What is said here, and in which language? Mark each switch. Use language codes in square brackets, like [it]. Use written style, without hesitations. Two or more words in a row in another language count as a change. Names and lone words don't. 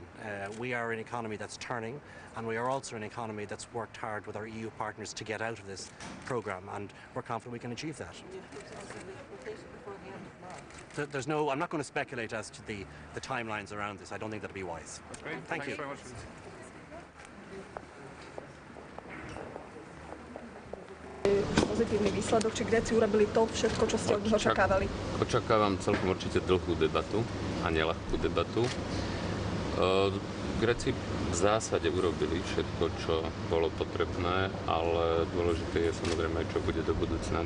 [en] We are an economy that's turning, and we are also an economy that's worked hard with our EU partners to get out of this programme, and we're confident we can achieve that. There's no, I'm not going to speculate as to the timelines around this. I don't think that'd be wise. That's great. Thank you. Thanks very much. [sk] Pozitívny výsledok, či Gréci urobili to všetko, čo ste od nich očakávali? Očakávam celkom určite dlhú debatu a neľahkú debatu. Gréci v zásade urobili všetko, čo bolo potrebné, ale dôležité je samozrejme, čo bude do budúcna.